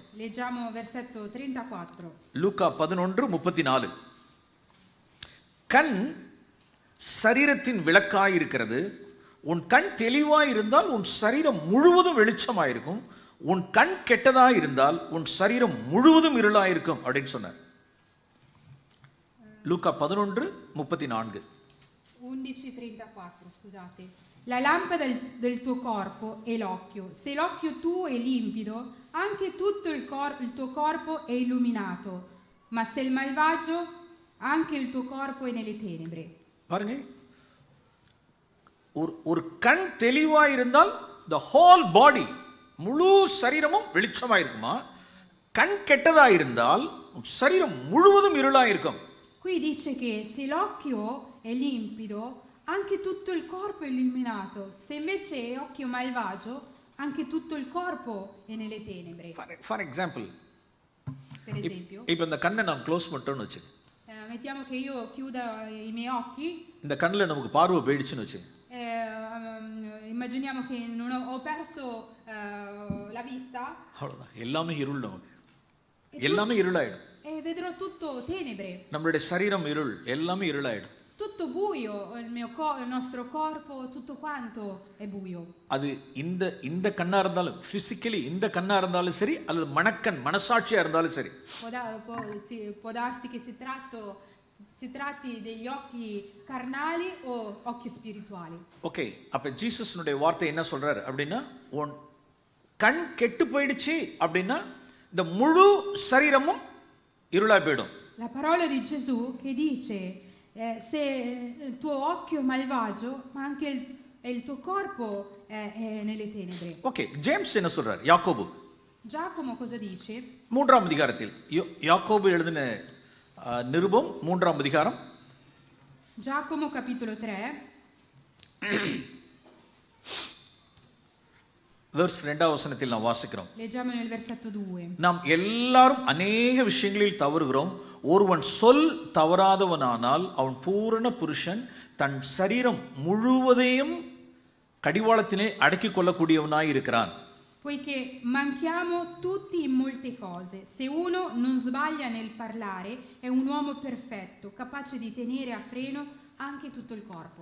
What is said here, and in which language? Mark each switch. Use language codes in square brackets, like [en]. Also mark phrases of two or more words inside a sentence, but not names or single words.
[it] Leggiamo versetto 34. [ta] லூக்கா 11:34. கண் சரீரத்தின் விளக்காய் இருக்கிறது. உன் கண் தெளிவாய் இருந்தால் உன் சரீரம் முழுவதும் வெளிச்சமாயிருக்கும். உன் கண் கெட்டதாய் இருந்தால் உன் சரீரம் முழுவதும் இருளாயிருக்கும் அப்படின்னு சொன்னார். லூக்கா 11:34. 11:34, [it] scusate. La lampada del tuo corpo è l'occhio. Se l'occhio tuo è limpido, anche tutto il tuo corpo è illuminato. ma se il malvagio, anche il tuo corpo è nelle tenebre. [ta] பாருங்க, ஒரு கண் தெளிவா இருந்தால் [en] the whole body, [ta] முழு சரீரமும் வெளிச்சமா இருக்குமா? கண் கெட்டதா இருந்தால் சரீரம் முழுவதும் இருளா இருக்கும். [it] Qui dice che se l'occhio è limpido, anche tutto il corpo è illuminato. Se invece è occhio malvagio, anche tutto il corpo è nelle tenebre. [en] For example, [it] Per esempio, [ta] இப்போ இந்த கண்ணை நான் க்ளோஸ் பண்ணிட்டோம்னு வச்சு, [it] mettiamo che io chiuda i miei occhi, [ta] இந்த கண்ணில் நமக்கு பார்வை போயிடுச்சுன்னு வச்சு, [it] immaginiamo che non ho perso la vista, [ta] அவ்வளோதான், எல்லாமே இருள், நமக்கு எல்லாமே இருளாயிடும். [it] e vedrò tutto tenebre. [ta] நம்மளுடைய சரீரம் இருள், எல்லாமே இருளாயிடும். [it] Tutto buio, il nostro corpo, tutto quanto è buio. [ta] அது இந்த கண்ணா இருந்தாலும், பிசிக்கலி இந்த கண்ணா இருந்தாலும் சரி, அல்லது மனக்கண் மனசாட்சியா இருந்தாலும் சரி. [it] Può darsi che si tratti degli occhi carnali o occhi spirituali. [ta] ஓகே, அப்ப ஜீசஸ்னுடைய வார்த்தை என்ன சொல்றாரு அப்படின்னா, உன் கண் கெட்டு போயிடுச்சு அப்படின்னா இந்த முழு சரீரமும் இருளா போயிடும். [it] La parola di Gesù che dice se il tuo occhio è malvagio, ma anche il tuo corpo è nelle tenebre. [ta] ஓகே, ஜேம்ஸ் என்ன சொல்றாரு? யாக்கோபு [it] Giacomo cosa dice? [ta] 3ஆம் அதிகாரத்தில், யாக்கோபு எழுதின நிருபம் 3ஆம் அதிகாரம், [it] Giacomo capitolo 3, [ta] வெர்ஸ் 2ஆம் வசனத்தில் நாம் வாசிக்கிறோம். [it] leggiamo nel versetto 2. [ta] நாம் எல்லாரும் அநேக விஷயங்களில் தவறுகிறோம். ஒருவன் சொல் தவறாதவனானால் அவன் பூரண புருஷன், தன் சரீரம் முழுவதையும் கடிவாளத்திலே அடக்கிக் கொள்ளக்கூடியவனாய் இருக்கிறான். [it] Poiché manchiamo tutti in molte cose, se uno non sbaglia nel parlare è un uomo perfetto, capace di tenere a freno anche tutto il corpo.